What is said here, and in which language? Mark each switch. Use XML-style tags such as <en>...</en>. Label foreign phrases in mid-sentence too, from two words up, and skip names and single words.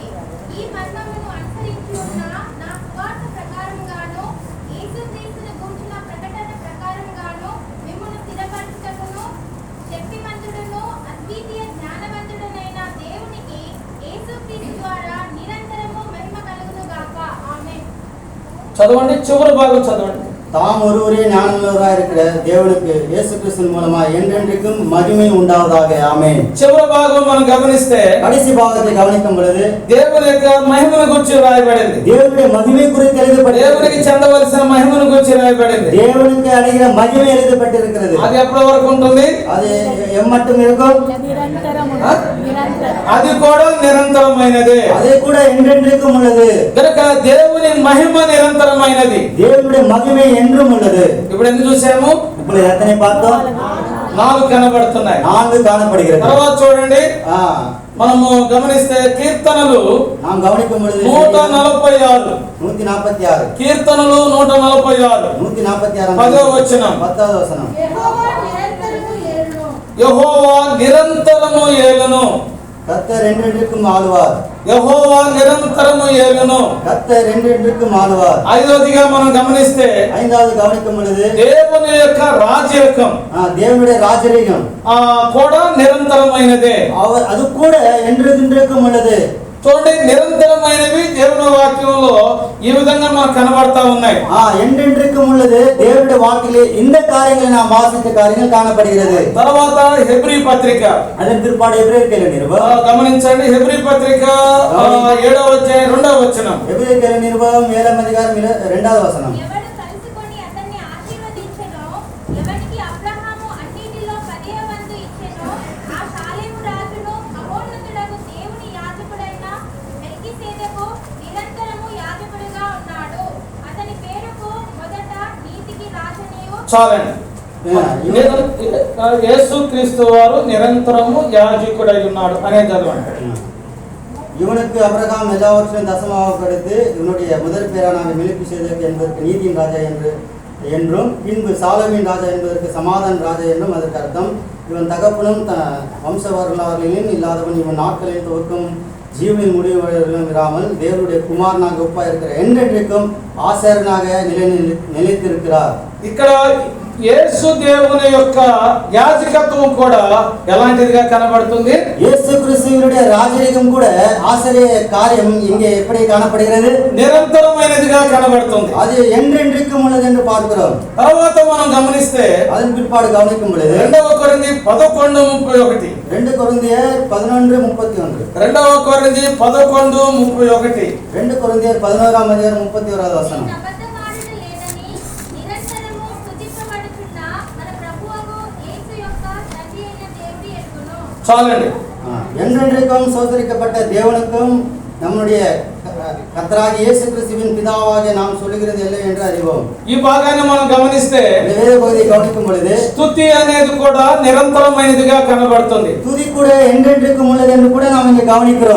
<te>ఈ మర్మమును అనుసరించి ఉన్న నా సువార్త ప్రకారముగాను యేసుక్రీస్తును గూర్చిన ప్రకటన ప్రకారముగాను మిమ్మును స్థిరపరచుటకును శక్తిమంతుడును అద్వితీయ జ్ఞానవంతుడనైన దేవునికి యేసుక్రీస్తు ద్వారా నిరంతరము మహిమ కలుగును గాక. ఆమేన్. చదవండి, చివరి భాగం చదవండి.</te> <ta>தாம் ஒருவரே ஞானமுள்ளவராய் இருக்கிற தேவனுக்கு இயேசு கிறிஸ்துவின் மூலமா என்றென்றைக்கும் மகிமை உண்டாவதாக. ஆமென்.</ta> <te>చివరి భాగం మనం గమనిస్తే</te> <ta>கடைசி பாகத்தை கவனிக்கும் பொழுது</ta> <te>దేవుని యొక్క మహిమను గురించి రాయబడింది.</te> <ta>தேவனுடைய மகிமை குறித்து</ta> <te>దేవునికి</te> <ta>எழுதப்பட்டிருக்கிறது.</ta> <te>చెందవలసిన మహిమను గురించి రాయబడింది.</te> <ta>தேவனுக்கு அடைகிற மகிமை எழுதப்பட்டிருக்கிறது.</ta> <te>అది ఎప్పటి వరకు ఉంటుంది?</te> <ta>அது எம்மட்டும் இருக்கும்?</ta> <te>అది కూడా నిరంతరమైనదే.</te> <ta>அதே கூட என்றென்றைக்கும் உள்ளது.</ta> <te>కనుక దేవుని మహిమ నిరంతరమైనది.</te> <ta>தேவனுடைய மகிமை என்றும் உள்ளது.</ta> <te>ఇప్పుడు ఎందుకు చూసాము?</te> <ta>ఇప్పుడు எத்தனை பார்த்தோம்?</ta> <te>4 కనబడుతున్నాయి.</te> <ta>4 காணப்படுகிறது.</ta> <te>తర్వాత చూడండి, ஆ, మనము గమనిస్తే కీర్తనలు</te> <ta>நாம் கவனிக்கும் பொழுது 146, 146,</ta> <te>కీర్తనలు 146, 146 10వ వచనం.</te> <ta>10வது வசனம்.</ta> <te>యెహోవా నిరంతరము ఏలును. యెహోవా నిరంతరము ఏలును.</te> <ta>கர்த்தர் என்றென்றைக்கும் ஆளுவார்.</ta> <te>యెహోవా నిరంతరము ఏలును.</te> <ta>கர்த்தர் என்றென்றைக்கும் ஆளுவார்.</ta> <te>ఐదవదిగా మనం గమనిస్తే</te> <ta>ஐந்தாவது கவனிக்கும் பொழுது</ta> <te>దేవుని యొక్క రాజ్యకం</te> <ta>தேவனுடைய ராஜரீகம்</ta> <te>కూడా నిరంతరమైనదే.</te> <ta>அவர் அது கூட என்றென்றைக்கும் உள்ளது.</ta> <te>చూడండి, నిరంతరమైనవి దేవుని వాక్యంలో ఈ విధంగా మనకు కనబడతా ఉన్నాయి.</te> <ta>என்றென்றைக்கும் உள்ளது. தேவனுடைய வாக்கிலே இந்த காரியங்களை நாம் வாசித்த காரியங்கள் காணப்படுகிறது.</ta> <te>తర్వాత హెబ్రీ పత్రిక,</te> <ta>அதன் பிற்பாடு எபிரேயர் நிருபம்</ta> <te>గమనించండి, హెబ్రీ పత్రిక 7వ అధ్యాయం 2వ వచనం.</te> <ta>எபிரேயர் நிருபம் 7వ அதிகாரம் 2வது వచనం.</ta> <te>ఎవడు కలుసుకొని అతన్ని ఆశీర్వదించెనో, ఎవనికి అబ్రహాము అన్నిటిలో 10వ వంతు ఇచ్చెనో, ఆ షాలేము రాజును మహోన్నతుడగు దేవుని యాజకుడైన మెల్కీసెదెకు నిరంతరము యాజకుడిగా ఉన్నాడు. అతని పేరుకు మొదట నీతికి రాజనియు. చాలండి. యేసుక్రీస్తు వారు నిరంతరము యాజకుడై ఉన్నాడు అనేది చదవండి.</te> <ta>இவனுக்கு அபிரகாம் எல்லாவற்றையும் தசமாக கொடுத்து இவனுடைய முதல் பேரான மெல்கிசேதேக்கு என்பதற்கு நீதியின் ராஜா என்றும் பின்பு சாலமின் ராஜா என்பதற்கு சமாதான ராஜா என்றும் அதற்கு அர்த்தம். இவன் தகப்பனும் வம்ச வரலாறுகளிலும் இல்லாதவன், இவன் நாட்களில் துவக்கும் ஜீவனின் முடிவுகளிலும் இராமல் தேவனுடைய குமாரனாக ஒப்பாக இருக்கிற என்றென்றைக்கும் ஆசாரியனாக நிலைத்திருக்கிறார்.</ta> <te>ఇక్కడ యేసు దేవుని యొక్క యాజకత్వం కూడా ఎలాంటిదిగా కనబడుతుంది?</te> <ta>இயேசு கிறிஸ்துவினுடைய ராஜரீகம் கூட ஆசிரிய காரியம் இங்கே எப்படி காணப்படுகிறது?</ta> <te>నిరంతరమైనదిగా కనబడుతుంది.</te> <ta>அது என்றென்றைக்கும் உள்ளது என்று பார்க்கிறோம்.</ta> <te>తర్వాత మనం గమనిస్తే</te> <ta>அதன் பிற்பாடு கவனிக்கும் பொழுது</ta> <te>2వ కొరింథీ 11:31,</te> <ta>2 கொரிந்தியர் 11:31,</ta> <te>2వ కొరింథీ 11:31,</te> <ta>2 கொரிந்தியர் 11ஆம் அதிகாரம் 31வது வசனம்.</ta> <te>అబద్ధమాడుట లేదని నిరంతరము స్తుతింపబడుచున్న మన ప్రభువగు యేసు యొక్క తండ్రి అయిన దేవుడు ఎరుగును. చాలండి.</te> <ta>என்றென்றைக்கும் சோதரிக்கப்பட்ட தேவனுக்கும் நம்முடைய கர்த்தராகிய இயேசு கிறிஸ்துவின் பிதாவாகிய நாம் சொல்லுகிறது இல்லை என்று அறிவோம்.</ta> <te>ఈ భాగాన్ని మనం గమనిస్తే</te> <ta>இந்த வேத பகுதியை கவனிக்கும் பொழுது</ta> <te>స్తుతి అనేది కూడా నిరంతరమైనదిగా కనబడుతుంది.</te> <ta>துதி கூட என்றென்றைக்கும் உள்ளது என்று கூட நாம் இங்கே கவனிக்கிறோம்.</ta>